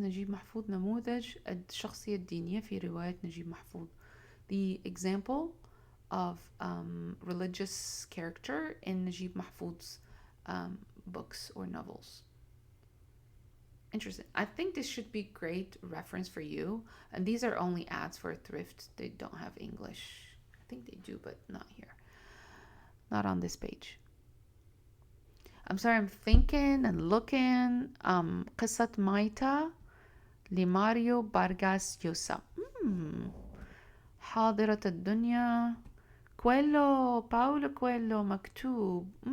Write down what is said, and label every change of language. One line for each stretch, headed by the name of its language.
Arabic: نجيب محفوظ نموذج الشخصية الدينية في رواية نجيب محفوظ.
English: The example of religious character in Najib Mahfoud's books or novels. Interesting. I think this should be great reference for you. And these are only ads for Thrift. They don't have English. I think they do, but not here. Not on this page. I'm sorry, I'm thinking and looking.
Arabic: قصة مايتا لماريو بارغاس يوسا. حاضرة الدنيا. كويلو، باولو كويلو مكتوب.